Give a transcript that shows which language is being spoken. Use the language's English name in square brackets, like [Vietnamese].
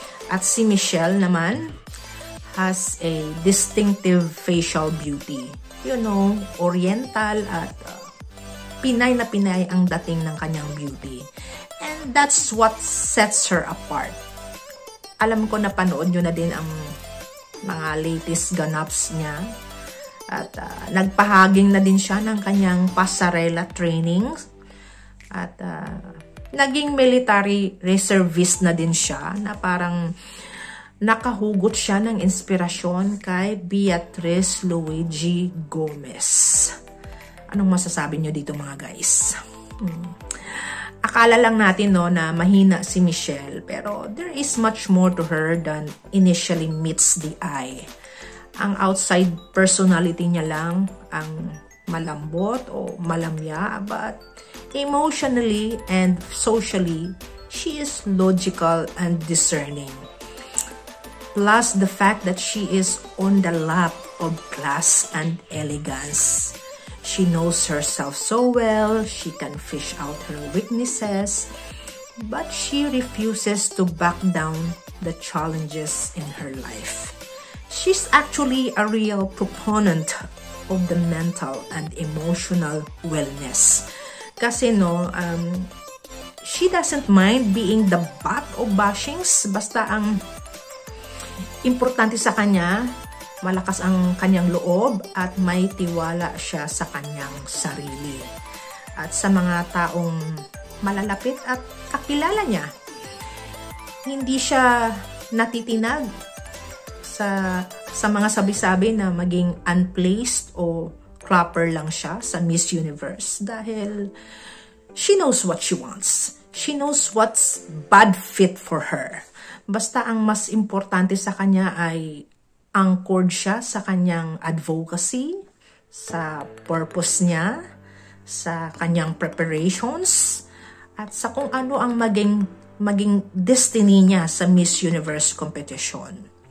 [Filipino] At si Michelle naman [English] has a distinctive facial beauty. [Filipino] You know, oriental at Pinay na Pinay ang dating ng kanyang beauty. [English] And that's what sets her apart. [Filipino] Alam ko na panood nyo na din ang mga latest ganaps niya. At nagpahaging na din siya ng kanyang pasarela training. At naging military reservist na din siya na parang nakahugot siya ng inspirasyon kay Beatrice Luigi Gomez. Anong masasabi nyo dito mga guys? Akala lang natin no na mahina si Michelle, pero [English] there is much more to her than initially meets the eye. [Filipino] Ang outside personality niya lang ang malambot o malamya, [English] but emotionally and socially, she is logical and discerning. Plus the fact that she is on the lap of class and elegance. She knows herself so well, she can fish out her weaknesses, but she refuses to back down the challenges in her life. she's actually a real proponent of the mental and emotional wellness. Kasi she doesn't mind being the butt of bashings. [Filipino] Basta ang importante sa kanya, malakas ang kanyang loob at may tiwala siya sa kanyang sarili. At sa mga taong malalapit at kakilala niya, hindi siya natitinag sa mga sabi-sabi na maging unplaced o proper lang siya sa Miss Universe dahil [English] she knows what she wants. She knows what's bad fit for her. [Filipino] Basta ang mas importante sa kanya ay anchored siya sa kanyang advocacy, sa purpose niya, sa kanyang preparations, at sa kung ano ang maging destiny niya sa Miss Universe competition.